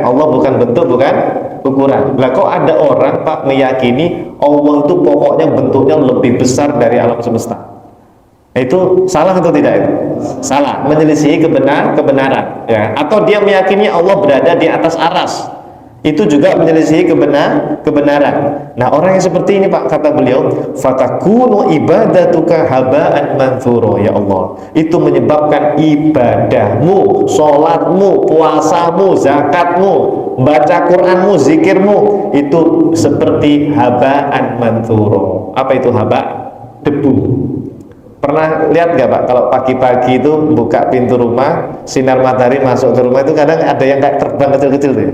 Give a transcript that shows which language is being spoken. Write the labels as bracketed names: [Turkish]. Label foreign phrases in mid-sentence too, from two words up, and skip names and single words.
[Indonesian] Allah bukan bentuk, bukan ukuran. Lah kok ada orang Pak meyakini Allah itu pokoknya bentuknya lebih besar dari alam semesta? Itu salah atau tidak itu? Salah, menyelisih kebenaran ya. Atau dia meyakini Allah berada di atas aras, itu juga menyelisih kebenaran. Nah, orang yang seperti ini Pak, kata beliau, [Arabic] فتكون عبادتك هباءً منثورا، يا الله. [Indonesian] Itu menyebabkan ibadahmu, sholatmu, puasamu, zakatmu, baca Quranmu, zikirmu itu seperti [Arabic] هباءً منثورا. [Indonesian] Apa itu haba? Debu. Pernah lihat nggak Pak, kalau pagi-pagi itu buka pintu rumah, sinar matahari masuk ke rumah itu kadang ada yang kayak terbang kecil-kecil tuh.